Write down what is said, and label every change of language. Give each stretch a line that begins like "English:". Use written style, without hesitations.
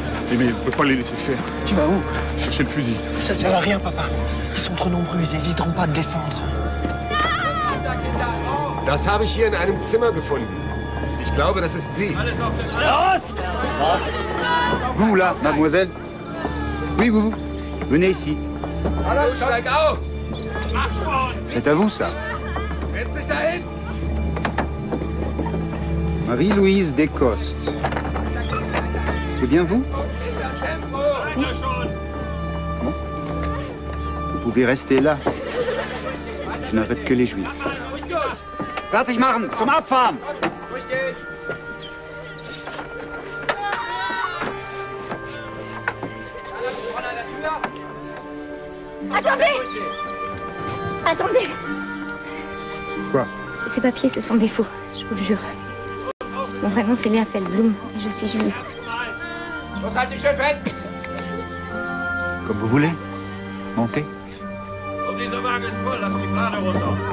French: Mais on peut pas les laisser faire. Tu vas où? Chercher le fusil. Ça sert à rien, papa. Ils sont trop nombreux, ils hésiteront pas à descendre.
German: Das habe ich hier in einem Zimmer gefunden. Ich glaube, das ist sie.
French: Vous, là, mademoiselle? Oui, vous. Venez ici.
German: Hallo, steig auf!
French: C'est à vous, ça.
German: Setz dich dahin!
French: Marie-Louise Descostes. C'est bien vous? Bon. Vous pouvez rester là. Je n'arrête que les Juifs.
German: Fertig machen! Zum Abfahren!
French: Attendez! Attendez! Quoi? Ces papiers, ce sont des faux, je vous le jure. Mon vrai nom, c'est Léa Feldblum, et je suis juive.
German: Los, halt dich schön fest!
French: Comme vous voulez. Montez.
German: Und dieser Wagen ist voll, lass die Plane runter.